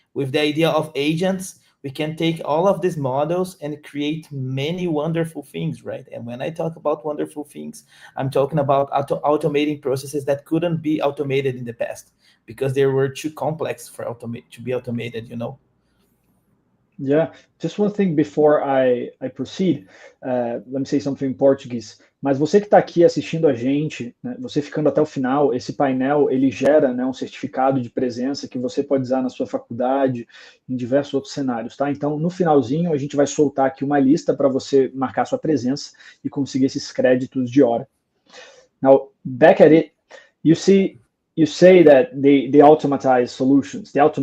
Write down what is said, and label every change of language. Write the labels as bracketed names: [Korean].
[English] With the idea of agents, we can take all of these models and create many wonderful things, right? And when I talk about wonderful things, I'm talking about automating processes that couldn't be automated in the past because they were too complex to be automated. Yeah, just one thing before I proceed. Let me say something [Portuguese] em português. Mas você que está aqui assistindo a gente, né, você ficando até o final, esse painel ele gera, né, um certificado de presença que você pode usar na sua faculdade, em diversos outros cenários, tá? Então, no finalzinho, a gente vai soltar aqui uma lista para você marcar sua presença e conseguir esses créditos de hora. [English] Now, back at it, you say that they automate solutions, they